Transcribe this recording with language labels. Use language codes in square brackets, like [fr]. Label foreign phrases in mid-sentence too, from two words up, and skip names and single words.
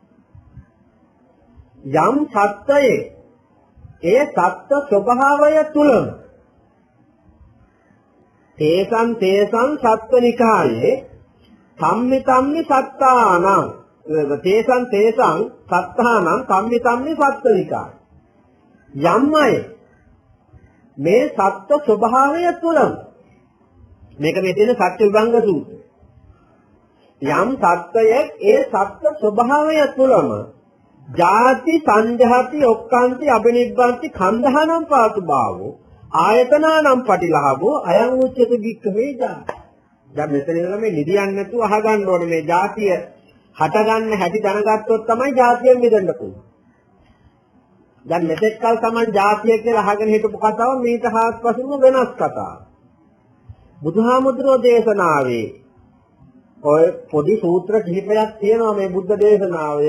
[si] යම් සත්‍යයේ ඒ සත්‍ය ස්වභාවය තුලම [pi] තේසං සත්තනිකායේ සම්මි සත්තානං තේසං සත්තානං සම්මි සත්තනිකාය. [si] යම්මයි මේ සත්‍ය ස්වභාවය තුලම මේක මේ තියෙන සත්‍ය විභංග සූත්‍රය. යම් සත්‍යයක් ඒ සත්‍ය ස්වභාවය තුලම [pi] ජාති සංජාති ඔක්කාන්ති අබිනිබ්බන්ති කන්දහනම් පාසුභාවෝ ආයතනානම් පටිලාභෝ අයං උච්චති වික්ඛවේ ජාති. [si] දැන් මෙතන ඉඳලා මේ නිදියන්නේ නැතුව අහගන්න ඕනේ මේ ජාතිය හටගන්න හැටි දැනගත්තොත් තමයි ජාතියෙන් මිදෙන්න පුළුවන්. දැන් මෙතෙක් කල තමයි ජාතිය කියලා අහගෙන හිටපු කතාව මේක හාත්පසින්ම වෙනස් කතාවක්. බුදුහාමුදුරෝ දේශනාවේ ඔය පොඩි සූත්‍ර කිහිපයක් තියෙනවා මේ බුද්ධ දේශනාවේ.